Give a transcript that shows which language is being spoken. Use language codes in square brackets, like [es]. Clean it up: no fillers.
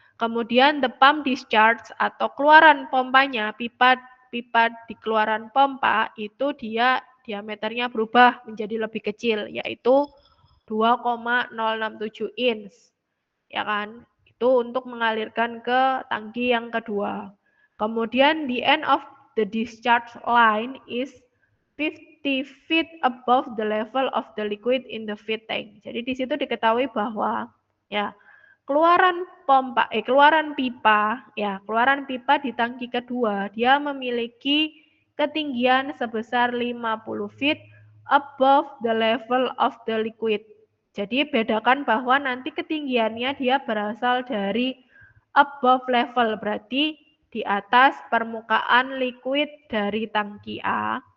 [id] Kemudian [en] the pump discharge [id] atau keluaran pompanya, pipa di keluaran pompa itu dia diameternya berubah menjadi lebih kecil, yaitu 2,067 inch, ya kan. Itu untuk mengalirkan ke tangki yang kedua. [en] Kemudian the end of the discharge line is 50 feet above the level of the liquid in the feed tank. [id] Jadi di situ diketahui bahwa ya keluaran pipa di tangki kedua dia memiliki ketinggian sebesar [en] 50 feet above the level of the liquid. [id] Jadi bedakan bahwa nanti ketinggiannya dia berasal dari above level, berarti di atas permukaan liquid dari tangki A.